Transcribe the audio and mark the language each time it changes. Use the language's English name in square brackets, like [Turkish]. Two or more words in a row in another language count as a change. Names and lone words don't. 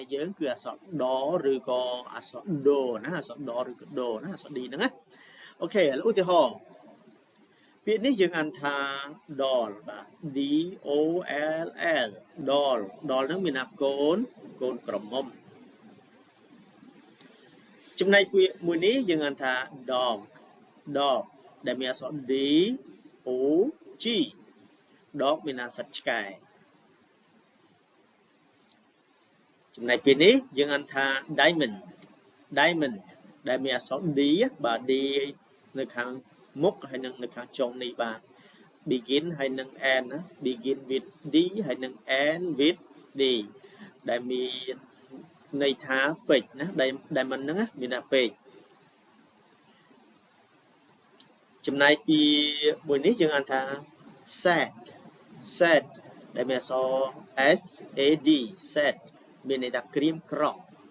[Khmer] យើងគឺអក្សរដឬក៏អក្សរដូណាអក្សរដឬក៏ដូណាអក្សរ D ហ្នឹងណាអូខេឥឡូវឧទាហរណ៍ពាក្យនេះយើងអានថា doll បាទ [English] D O L L doll [Khmer] ហ្នឹងមានន័យកូនក្រមុំចំណែកពាក្យមួយនេះយើងអានថា dog ដែលមានអក្សរ [English] D O G dog [Khmer] មានន័យសត្វឆ្កែ ចំណែកពាក្យនេះយើងអានថា diamond ដែលមានអក្សរ D បាទ D នៅខាងមុខហើយនឹងនៅខាងចុងនេះបាទ begin ហើយនឹង end ណា [English] begin with D [Khmer] ហើយនឹង [English] end with D [Khmer] ដែលមានន័យថាពេជ្រណា diamond ហ្នឹងមានន័យពេជ្រ ចំណែកពីមួយនេះយើងអានថា sad ដែលមានអក្សរ [English] S A D sad [Khmer] មានន័យថាក្រៀមក្រំ